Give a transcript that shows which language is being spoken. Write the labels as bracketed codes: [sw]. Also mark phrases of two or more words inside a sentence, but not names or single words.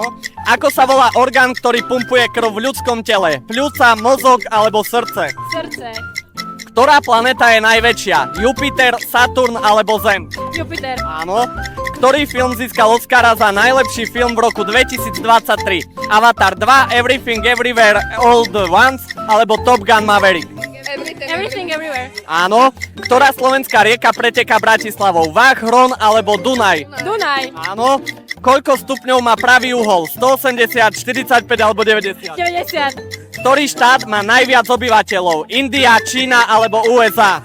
[sk] Ako sa volá orgán, ktorý pumpuje krv v ľudskom tele? Pľúca, mozog alebo srdce? Srdce. Ktorá planéta je najväčšia? Jupiter, Saturn alebo Zem? Jupiter. Áno. Ktorý film získal Oscara za najlepší film v roku 2023? Avatar 2, Everything Everywhere All at Once alebo Top Gun Maverick? Everything everywhere. Áno. Ktorá slovenská rieka preteká Bratislavou? Váh, Hron alebo Dunaj? Dunaj. Áno. Koľko stupňov má pravý uhol? 180, 45 alebo 90? 90. Ktorý štát má najviac obyvateľov? India, Čína alebo USA?